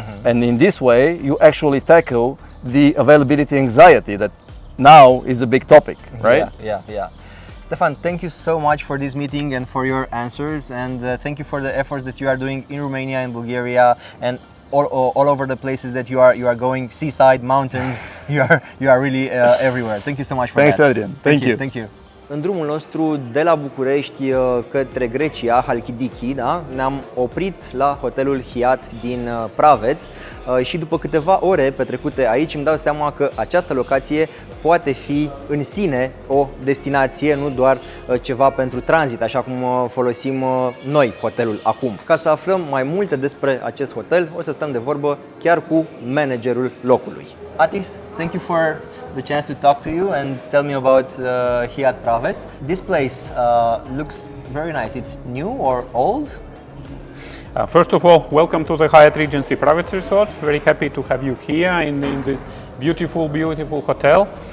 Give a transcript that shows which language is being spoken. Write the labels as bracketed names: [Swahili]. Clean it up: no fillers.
[English] And in this way, you actually tackle the availability anxiety that now is a big topic, right? Yeah. Stefan, thank you so much for this meeting and for your answers, and thank you for the efforts that you are doing in Romania and Bulgaria and all over the places that you are going, seaside, mountains. You are really everywhere. Thank you so much for Thanks, that. Adrian. Thank you. Thank you. [Romanian] în drumul nostru de la București către Grecia, Halkidiki, da? Ne-am oprit la hotelul Hyatt din Praveț și după câteva ore petrecute aici îmi dau seama că această locație poate fi în sine o destinație, nu doar ceva pentru tranzit, așa cum folosim noi hotelul acum. Ca să aflăm mai multe despre acest hotel, o să stăm de vorbă chiar cu managerul locului. [English] Atis, thank you for the chance to talk to you and tell me about Hyatt Praveț. This place looks very nice. It's new or old? First of all, welcome to the Hyatt Regency Praveț Resort. Very happy to have you here in this beautiful hotel.